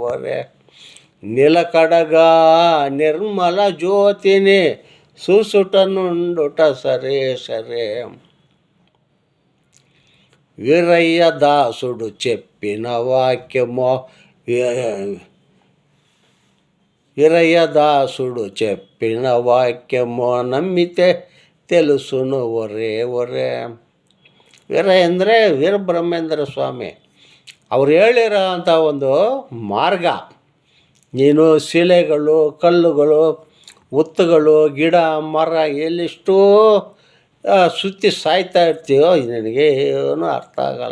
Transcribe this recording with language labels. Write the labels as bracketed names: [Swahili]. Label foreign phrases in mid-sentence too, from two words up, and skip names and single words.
[Telugu] నిలకడగా నిర్మల జ్యోతిని చూసుట నుండుట సరే వీరయ్య దాసుడు చెప్పిన వాక్యమో వీరయ్య దాసుడు చెప్పిన వాక్యమో నమ్మితే తెలుసును ఒరే ఒరే. [Kannada] ವೀರಯ್ಯ ಅಂದರೆ ವೀರಬ್ರಹ್ಮೇಂದ್ರ ಸ್ವಾಮಿ ಅವ್ರು ಹೇಳಿರೋ ಅಂಥ ಒಂದು ಮಾರ್ಗ. ನೀನು ಶಿಲೆಗಳು, ಕಲ್ಲುಗಳು, ಹುತ್ತುಗಳು, ಗಿಡ ಮರ ಎಲ್ಲಿಷ್ಟೋ ಸುತ್ತಿ ಸಾಯ್ತಾ ಇರ್ತೀಯೋ ನಿನಗೆ ಏನೂ ಅರ್ಥ ಆಗಲ್ಲ.